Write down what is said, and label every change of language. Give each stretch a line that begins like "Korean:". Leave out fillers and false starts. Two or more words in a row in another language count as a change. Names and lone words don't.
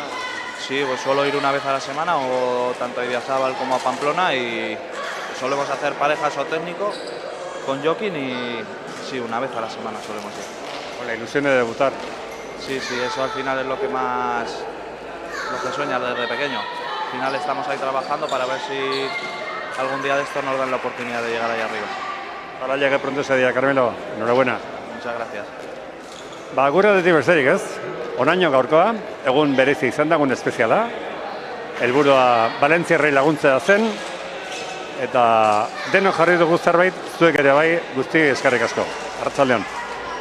Spanish: Sí, pues suelo ir una vez a la semana o tanto a Idiazábal como a Pamplona y solemos hacer parejas o técnico con Joaquín y sí, una vez a la semana solemos ir. Con la ilusión de debutar. Sí, sí, eso al final es lo que sueñas desde pequeño. Al final estamos ahí trabajando para ver si algún día de esto nos dan la oportunidad de llegar ahí arriba. Ahora llegue pronto ese día, Carmelo. Enhorabuena. Muchas gracias.
Basque: Gure aldetik besterik ez, onaino gaurkoa, egun berezi izan da, egun espeziala. Helburua Valentziarrei laguntzea zen, eta denok jarri dugu zerbait, zuek ere bai, guzti eskerrik asko. Arratsaldeon.